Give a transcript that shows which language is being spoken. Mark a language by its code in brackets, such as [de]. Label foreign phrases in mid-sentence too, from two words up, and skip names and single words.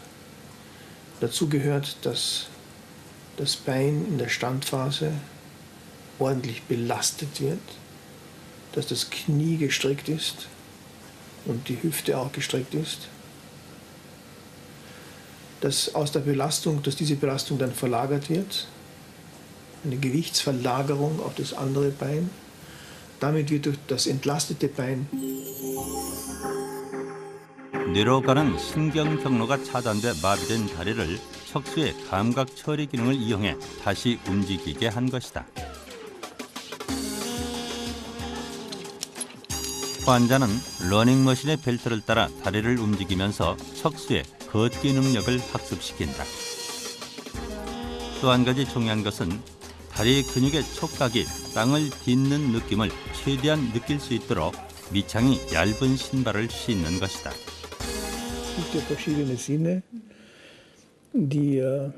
[de] Dazu gehört, dass das Bein in der Standphase ordentlich belastet wird, dass das Knie gestreckt ist und die Hüfte auch gestreckt ist. Dass diese Belastung dann verlagert wird, eine Gewichtsverlagerung auf das andere Bein. Damit wird durch das entlastete Bein [ko] 뇌로 가는 신경 경로가 차단돼 마비된 다리를 척수의 감각 처리 기능을 이용해 다시 움직이게 한 것이다. 환자는 러닝머신의 벨트를 따라 다리를 움직이면서 척수의 걷기 능력을 학습시킨다. 또 한 가지 중요한 것은 다리 근육의 촉각이 땅을 딛는 느낌을 최대한 느낄 수 있도록 밑창이 얇은 신발을 신는 것이다. [de] Es gibt ja verschiedene Sinne, die